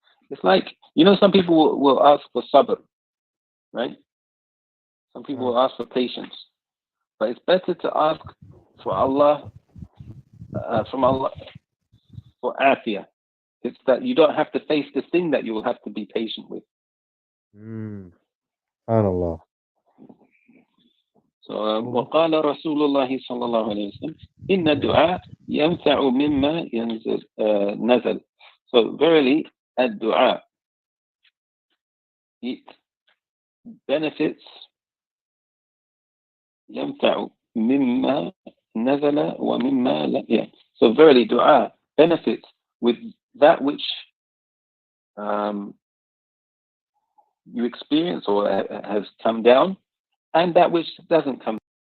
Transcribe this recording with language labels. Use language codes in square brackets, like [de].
[en] It's like, some people will ask for sabr, right? Some people will ask for patience. But it's better to ask for Allah, from Allah, for afiyah. It's that you don't have to face the thing that you will have to be patient with. SubhanAllah. So, [ar] وقال رسول الله صلى الله عليه وسلم إن الدعاء ينفع مما نزل. [en] So verily, [ar] الدعاء, [en] it benefits [ar] ينفع مما نزل ومما لا. [en] So verily, dua benefits with that which you experience or has come down, and that which doesn't come